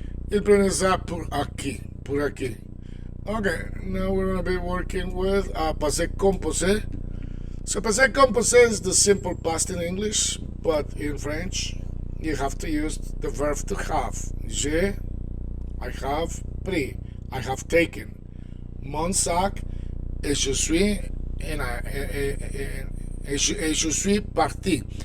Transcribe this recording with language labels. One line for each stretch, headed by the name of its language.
French: Il prenait ça pour acquis.
English: Okay, now we're going to be working with passé composé. So passé composé is the simple past in English, but in French, you have to use the verb to have. I have pris, I have taken.
French: Mon sac, et je suis, et je suis parti.